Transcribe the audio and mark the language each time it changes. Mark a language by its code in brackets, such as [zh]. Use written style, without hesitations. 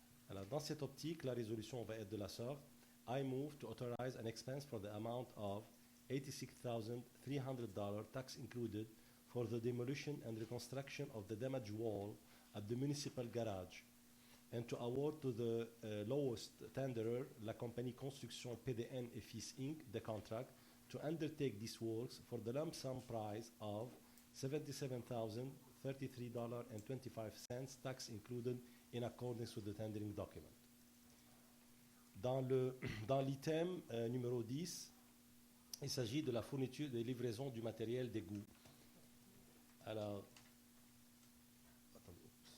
[fr] Alors, dans cette optique, la résolution va être de la sorte. [en] I move to authorize an expense for the amount of $86,300, tax included, for the demolition and reconstruction of the damaged wall at the municipal garage, and to award to the lowest tenderer, [fr] la compagnie [en] Construction PDN et Fils Inc., the contract to undertake these works for the lump sum price of $77,033.25, tax included, in accordance with the tendering document. [fr] Dans l'item numéro 10, il s'agit de la fourniture et livraison du matériel d'égout. Alors, attendez.